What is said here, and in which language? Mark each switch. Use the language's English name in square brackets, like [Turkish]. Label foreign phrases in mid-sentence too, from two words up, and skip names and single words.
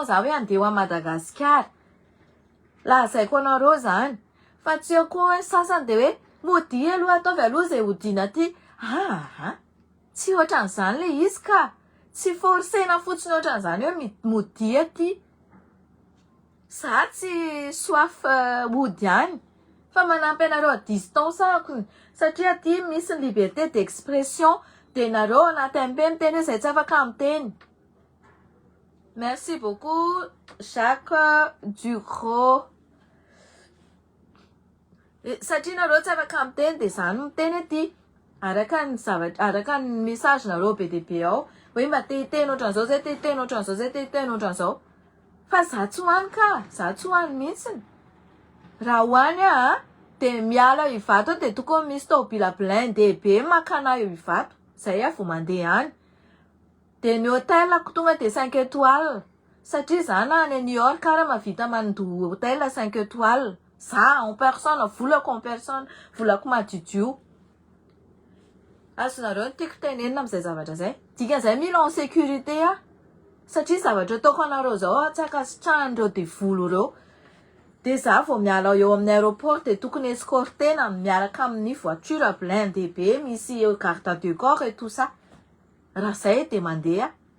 [Malagasy] za hoe andeha a Madagasikara lazaiko anareo zany fa tsy eo koa sasany de hoe mody aloha ataovy aloha zay hodina ty tsy ohatran'izany le izy ka tsy forcena fotsiny ohatran'izany hoe mody aty za tsy soif hody any fa manampy anareo [French] à distance [Malagasy] satria aty misy ny [French] liberté d'expression [Malagasy] de nareo anaty ambe miteny hoe zay tsy afaka miteny [French] merci beaucoup [Malagasy] Jacques Dugros satria nareo tsy afaka miteny de zany miteny aty araka ny message nareo be de be ao hoe mba tehiteny ohatran'izao zay tehiteny ohatran'izao zay tehiteny ohatran'izao fa za tsy hoany ka za tsy hoany mihitsiny raha hoany de miala hivato de tokony misy tobila blindé be makana eo hivato zay vao mandeha any de ny hôtelako tonga de 5 étoiles satria za na any New York ara mavita mandoa hôtel 5 étoiles za [French] en personne [Malagasy] volako [French] en personne [Malagasy] volako madidio azonareo tiako tenenina am'izay zavatra zay dikan'izay mila [French] en sécurité [Malagasy] satria zavatra ataoko anareo zao tsy akasitrahan'ireo de volo reo de za vao miala eo amin'ny aéroport de tokony escortena miaraka amin'ny [French] voiture blindé [Malagasy] be misy [French] garde du corps et tout ça [Malagasy] raha zay de mandeha